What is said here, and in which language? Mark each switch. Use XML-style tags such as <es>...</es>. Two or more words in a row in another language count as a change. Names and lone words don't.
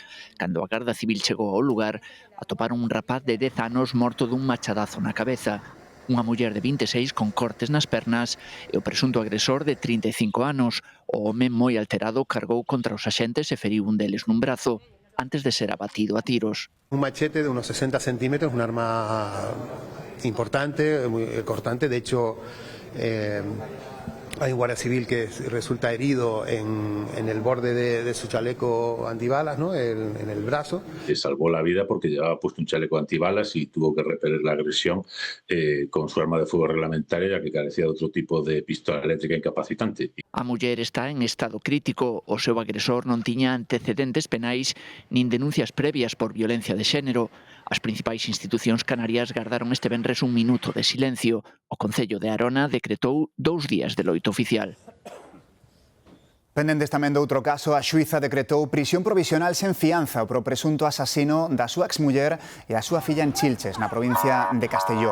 <gl>Cando a Garda Civil chegou ao lugar, atoparon un rapaz de 10 anos morto dun machadazo na cabeza. Unha muller de 26 con cortes nas pernas e o presunto agresor de 35 anos. O home moi alterado cargou contra os axentes e feriu un deles nun brazo antes de ser abatido a tiros.</gl> <es>Un machete de unos 60 centímetros, un arma importante, muy cortante. De hecho, hay un guardia civil que resulta herido en el borde de su chaleco antibalas, ¿no? En el brazo. Se salvó la vida porque llevaba puesto un chaleco antibalas y tuvo que repeler la agresión con su arma de fuego reglamentaria, ya que carecía de otro tipo de pistola eléctrica incapacitante.</es> <gl>A muller está en estado crítico. O seu agresor non tiña antecedentes penais nin denuncias previas por violencia de xénero. As principais institucións canarias gardaron este venres un minuto de silencio. O Concello de Arona decretou 2 días de loito oficial. Pendentes tamén de outro caso, a xuíza decretou prisión provisional sen fianza pro presunto asasino da súa exmuller e a súa filla en Chilches, na provincia de Castelló.</gl>